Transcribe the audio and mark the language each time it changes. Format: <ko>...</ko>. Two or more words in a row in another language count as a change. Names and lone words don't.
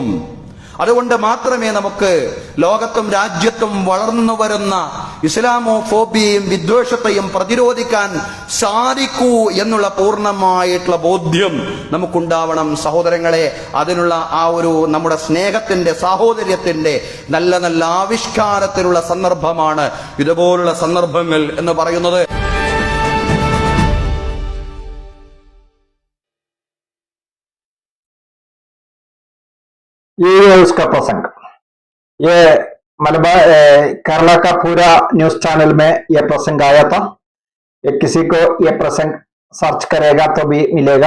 <ml>അതുകൊണ്ട് മാത്രമേ നമുക്ക് ലോകത്തും രാജ്യത്തും വളർന്നു വരുന്ന ഇസ്ലാമോഫോബിയയും വിദ്വേഷത്തെയും പ്രതിരോധിക്കാൻ സാധിക്കൂ എന്നുള്ള പൂർണ്ണമായിട്ടുള്ള ബോധ്യം നമുക്കുണ്ടാവണം സഹോദരങ്ങളെ. അതിനുള്ള ആ ഒരു നമ്മുടെ സ്നേഹത്തിന്റെ, സാഹോദര്യത്തിന്റെ നല്ല നല്ല ആവിഷ്കാരത്തിലുള്ള സന്ദർഭമാണ് ഇതുപോലുള്ള സന്ദർഭങ്ങൾ എന്ന് പറയുന്നത്.</ml> <hi>ये उसका प्रसंग, ये मलबार केरला का पूरा</hi> <en>news channel</en> <hi>में ये प्रसंग आया था। ये किसी को ये प्रसंग सर्च करेगा तो भी मिलेगा।</hi>